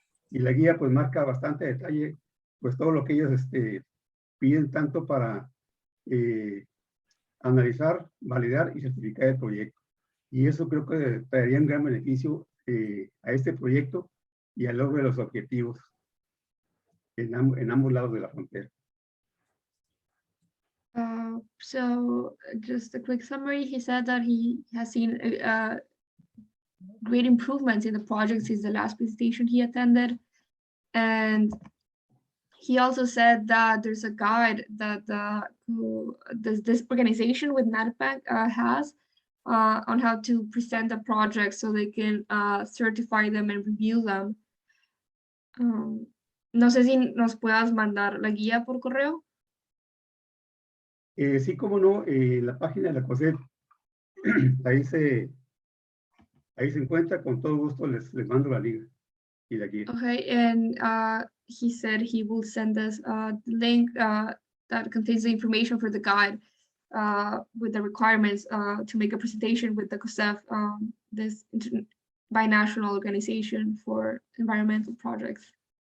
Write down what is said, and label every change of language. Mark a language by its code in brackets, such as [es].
[es] Y la guía pues marca bastante detalle, pues todo lo que ellos piden tanto para analizar, validar y certificar el proyecto. Y eso creo que traería un gran beneficio a este proyecto y al logro de los objetivos en ambos lados de la frontera. [en] So just a quick summary, he said that he has seen great improvements in the project since the last presentation he attended. And he also said that there's a guide that this organization with NatBank has on how to present the project so they can certify them and review them. [es] No sé si nos puedas mandar la guía por correo. Sí, como no, la página de la COSEF, ahí se encuentra, con todo gusto les mando la liga y la guía. [en] Okay, and he said he will send us the link that contains the information for the guide with the requirements to make a presentation with the COSEF, this binational organization for environmental projects.